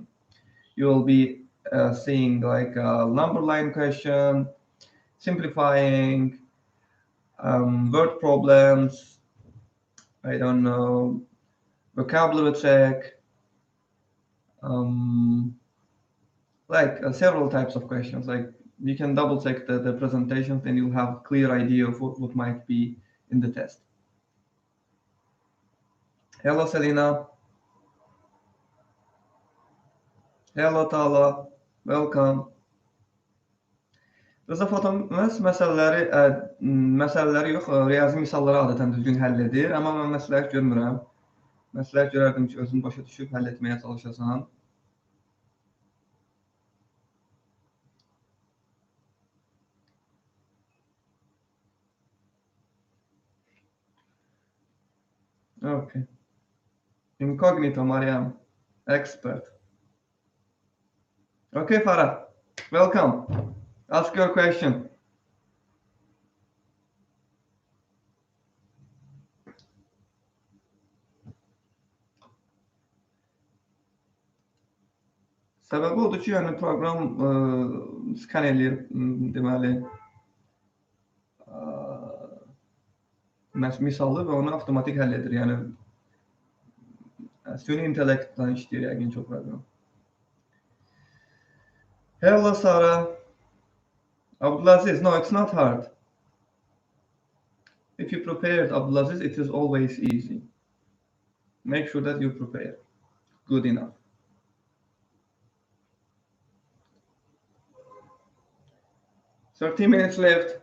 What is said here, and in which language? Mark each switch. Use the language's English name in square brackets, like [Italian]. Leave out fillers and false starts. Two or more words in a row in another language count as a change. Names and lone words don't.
[English] You will be seeing like a number line question, simplifying, word problems, I don't know, vocabulary check, like several types of questions. Like you can double check the presentations, then you'll have a clear idea of what might be in the test. Hello, Selena. Hello, Tala. Welcome. [Azerbaijani] Rıza fotomas məsələləri yox, riyazi misalları adətən düzgün həll edir, amma mən məsləhət görmürəm. Məsləhət görərdim ki, özün başa düşüb həll etməyə çalışasan. [English] Okay. Incognito, Mariam. Expert. Okay, Farah. Welcome. Ask your question. [Azerbaijani] Səbəbi odur ki, yəni proqram skan eləyir, deməli, misalı və onu avtomatik həll edir. Yəni süni intellektdən işləyir yəqin ki o proqram. [English] Hello, Sarah. Abdulaziz, no, it's not hard. If you prepared, Abdulaziz, it is always easy. Make sure that you prepare. Good enough. $13 left.